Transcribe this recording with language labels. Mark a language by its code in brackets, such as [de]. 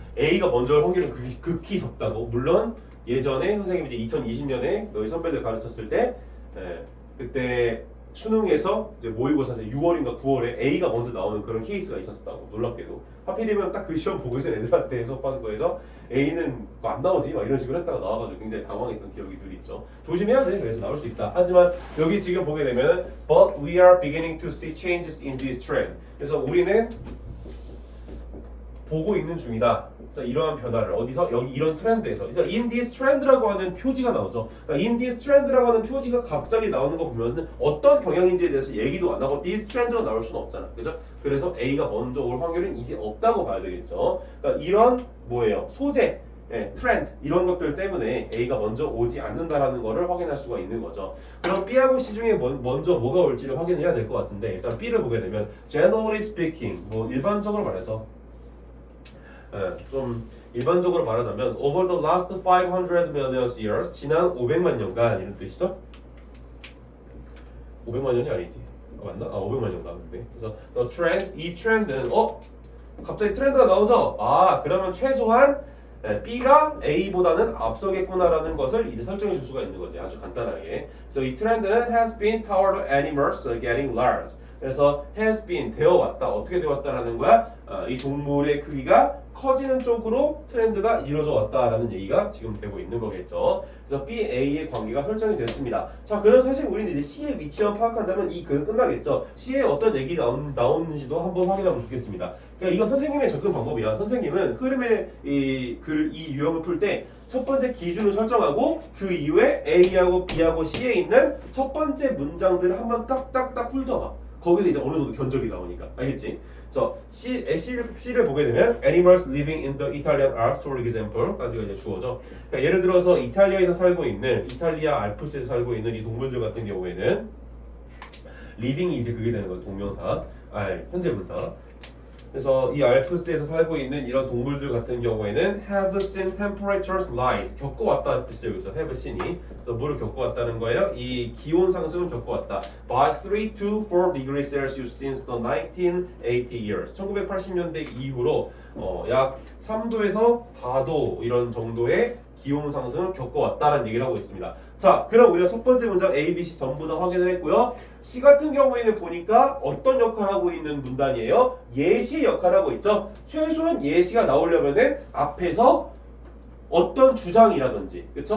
[ko] A가 먼저 할 확률은 극히 적다고. 물론 예전에 선생님이 이제 2020년에 너희 선배들 가르쳤을 때, 그때 수능에서 이제 모의고사 6월인가 9월에 A가 먼저 나오는 그런 케이스가 있었다고. 놀랍게도 하필이면 딱 그 시험 보고 있는 애들한테 수업하는 거에서 A는 안 나오지 막 이런 식으로 했다가 나와가지고 굉장히 당황했던 기억이 늘 있죠. 조심해야 돼. 그래서 나올 수 있다. 하지만 여기 지금 보게 되면 [en] but we are beginning to see changes in this trend. [ko] 그래서 우리는 보고 있는 중이다. 그래서 이러한 변화를 어디서? 여기 이런 트렌드에서. 이제 in this trend라고 하는 표지가 나오죠. 그러니까 in this trend라고 하는 표지가 갑자기 나오는 거 보면은 어떤 경향인지에 대해서 얘기도 안 하고 this trend가 나올 수는 없잖아. 그죠? 그래서 A가 먼저 올 확률은 이제 없다고 봐야 되겠죠. 그러니까 이런 뭐예요? 소재, 트렌드 이런 것들 때문에 A가 먼저 오지 않는다라는 거를 확인할 수가 있는 거죠. 그럼 B하고 C 중에 먼저 뭐가 올지를 확인해야 될 것 같은데 일단 B를 보게 되면 [en] generally speaking [ko] 뭐 일반적으로 말해서 좀 일반적으로 말하자면 [en] over the last 500 million years [ko] 지난 500만 년간 이런 뜻이죠. 500만 년이 아니지. 맞나? 500만 년 나왔는데. 그래서 the trend 이 트렌드는 갑자기 트렌드가 나오죠. 그러면 최소한 B가 A보다는 앞서겠구나라는 것을 이제 설정해 줄 수가 있는 거지. 아주 간단하게. 그래서 이 트렌드는 [en] has been toward animals getting large. [ko] 그래서 has been 되어 왔다. 어떻게 되어 왔다라는 거야? 이 동물의 크기가 커지는 쪽으로 트렌드가 이루어져 왔다라는 얘기가 지금 되고 있는 거겠죠. 그래서 B, A의 관계가 설정이 됐습니다. 자, 그럼 사실 우리는 이제 C의 위치만 파악한다면 이 글은 끝나겠죠. C에 어떤 얘기 나오는지도 한번 확인하면 좋겠습니다. 그러니까 이건 선생님의 접근 방법이야. 선생님은 흐름의 이 유형을 풀 때 첫 번째 기준을 설정하고 그 이후에 A하고 B하고 C에 있는 첫 번째 문장들을 한번 딱딱딱 훑어봐. 거기서 이제 어느 정도 견적이 나오니까. 알겠지? 그래서 C를 보게 되면 [en] animals living in the Italian Alps for example까지가 [ko] 이제 주어져. 그러니까 예를 들어서 이탈리아에서 살고 있는 이탈리아 알프스에서 살고 있는 이 동물들 같은 경우에는 living이 이제 그게 되는 거죠. 동명사, 현재 분사. 그래서 이 알프스에서 살고 있는 이런 동물들 같은 경우에는 [en] have seen temperatures rise [ko] 겪어왔다 뜻이에요. 여기서 have seen이 그래서 뭐를 겪어왔다는 거예요? 이 기온 상승을 겪어왔다. [en] by 3 to 4 degrees Celsius since the 1980 years. [ko] 1980년대 이후로 약 3도에서 4도 이런 정도의 기온 상승을 겪어왔다는 얘기를 하고 있습니다. 자, 그럼 우리가 첫 번째 문장 A, B, C 전부 다 확인을 했고요. C 같은 경우에는 보니까 어떤 역할을 하고 있는 문단이에요? 예시 역할을 하고 있죠. 최소한 예시가 나오려면은 앞에서 어떤 주장이라든지, 그렇죠?